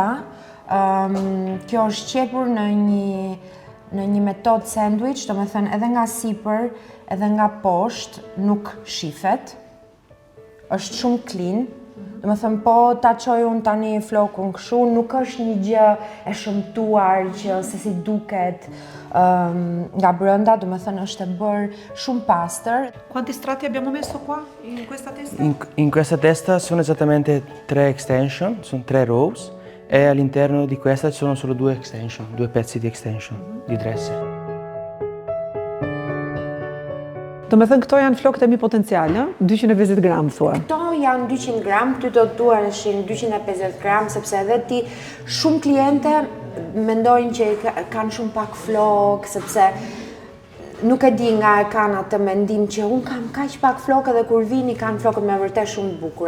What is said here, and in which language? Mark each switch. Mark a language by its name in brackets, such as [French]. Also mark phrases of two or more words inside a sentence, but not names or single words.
[Albanian] Kjo është qepur në një metodë sandwich, do me thënë edhe nga sipër, edhe nga poshtë, nuk shifet. Është shumë clean. Do me thëmë, po ta qoj unë tani flokun këshu, nuk është një gjë e shëmtuar që se si duket nga brenda, do me thënë është e bërë shumë pastër. [Italian] Quanti strati abbiamo messo qua in questa testa? In questa testa sono esattamente 3 extension, sono 3 rows e all'interno di questa ci sono solo 2 extension, 2 pezzi di extension, di dresser. [Albanian] Do me thënë këto janë flokët e mi potencial, 250 gram thua. Këto janë 200 gram, ty do të duareshin 250 gram, sepse edhe ti shumë kliente mendojnë që kanë shumë pak flok, sepse nuk e di nga e kanë atë mendim që unë kam kaq pak flokë dhe kur vini kanë flokët me vërtet shumë të bukura.